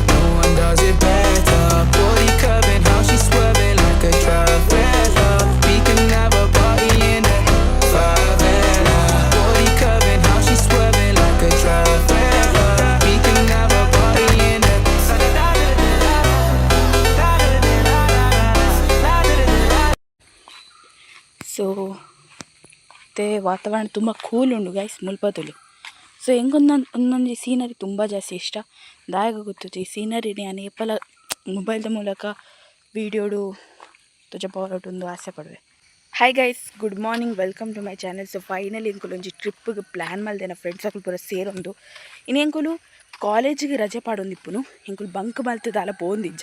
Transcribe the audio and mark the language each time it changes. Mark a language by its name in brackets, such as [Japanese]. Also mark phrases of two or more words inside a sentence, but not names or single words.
[English] No one does it better. Body curving, how she swerving like a trafficker. We can have a party in the favela. Body curving, how she swerving like a trafficker. We can have a party in the [Tulu] ಸೊ ಮತ್ತು ವಾತಾವರಣ ತುಂಬ ಕೂಲ್ ಉಂಡು ಗೈಸ್ ಮುಲ್ಪದಲು. ಸೊ ಒಂದೊಂದು ಸೀನರಿ ತುಂಬ ಜಾಸ್ತಿ ಇಷ್ಟ ದಾಯಗ ಗೊತ್ತಿತ್ತು ಈ ಸೀನರಿನೇ ನಾನು ಏಪಲ ಮೊಬೈಲ್ದ ಮೂಲಕ ವೀಡಿಯೋಡು ತೋಜಪವರಟೊಂದು ಆಸೆ ಪಡುವೆ. [English] Hi guys, good morning, welcome to my channel. [Tulu] ಸೊ ಫೈನಲಿ ಎಂಕುಲು ಒಂಜಿ ಟ್ರಿಪ್ಪಿಗೆ ಪ್ಲ್ಯಾನ್ ಮಲ್ದೇನ ಫ್ರೆಂಡ್ಸ್ ಅಕುಲು ಪೂರ ಸೇರೊಂದು ಇನ್ನು ಎಂಕುಲು ಕಾಲೇಜಿಗೆ ರಜೆ ಪಾಡೊಂದಿಪ್ಪುನು ಎಂಕುಲು ಬಂಕ್ ಮಲ್ತದ ಅಲ್ಲ ಪೋಂದಿಜ್ಜ.